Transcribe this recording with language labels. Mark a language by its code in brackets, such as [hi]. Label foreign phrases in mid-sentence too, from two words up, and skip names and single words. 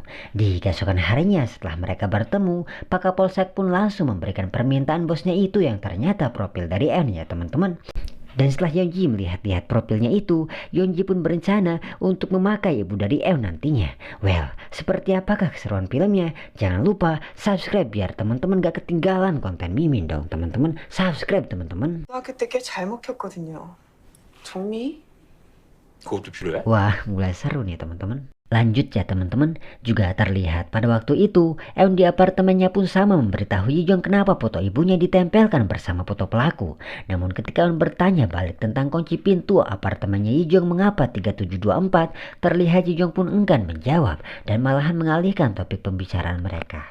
[id] Di keesokan harinya setelah mereka bertemu, Pak Kapolsek pun langsung memberikan permintaan bosnya itu yang ternyata profil dari Eun ya teman-teman. Dan setelah Yeonji melihat-lihat profilnya itu, Yeonji pun berencana untuk memakai ibu dari Eun nantinya. Well, seperti apakah keseruan filmnya? Jangan lupa subscribe biar teman-teman gak ketinggalan konten Mimin dong teman-teman. Subscribe teman-teman. [ko] 고등학교 때 꽤 잘 먹혔거든요. 정미? 그것도 필요해? [id] Wah, mulai seru nih teman-teman. Lanjut ya teman-teman, juga terlihat pada waktu itu Eun di apartemennya pun sama memberitahu Yijong kenapa foto ibunya ditempelkan bersama foto pelaku. Namun ketika Eun bertanya balik tentang kunci pintu apartemennya Yijong mengapa 3724, terlihat Yijong pun enggan menjawab dan malahan mengalihkan topik pembicaraan mereka.